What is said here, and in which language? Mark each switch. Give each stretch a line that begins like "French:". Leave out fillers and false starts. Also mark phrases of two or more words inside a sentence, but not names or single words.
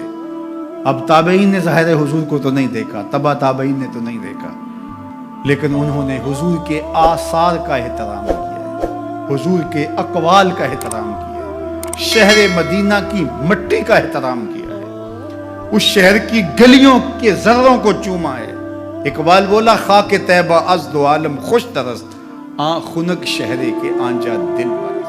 Urdu: اب تابعین نے ظاہر حضور کو تو نہیں دیکھا، تبا تابعین نے تو نہیں دیکھا، لیکن انہوں نے حضور کے آثار کا احترام کیا ہے، حضور کے اقوال کا احترام کیا ہے، شہر مدینہ کی مٹی کا احترام کیا ہے، اس شہر کی گلیوں کے ذروں کو چوما ہے۔
Persian: اقبال بولا خاک طیبہ از دو عالم خوش ترست، آن خنک شہرے کے آنجا دل پر۔